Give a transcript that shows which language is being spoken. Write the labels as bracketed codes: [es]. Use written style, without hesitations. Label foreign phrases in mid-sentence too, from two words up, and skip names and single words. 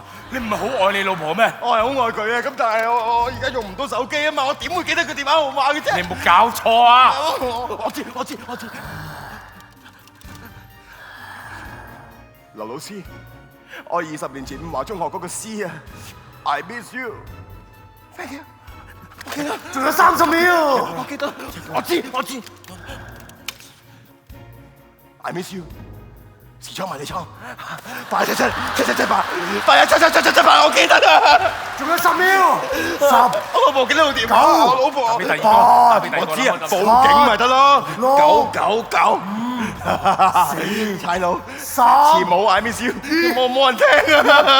[yue] 你唔係好愛你老婆咩？我係好愛佢啊！咁但係我而家用唔到手機啊嘛，我點會記得佢電話號碼嘅啫？你冇搞錯啊！我知。劉老師，我20年前伍華中學嗰個詩啊 ， [en] I miss you。 Thank you。 [yue] 我記得，仲有30秒。我記得，我知。 [en] I miss you。 [yue] 視窗迷你倉，877778，877778，我記得啊！仲有10秒，10、我老婆記得部電話，我老婆。打俾第二個，打俾第二個我知啊，啦報警咪得咯。999，差佬， 3、詞冇 [en] I miss you， [yue] 冇人聽啊！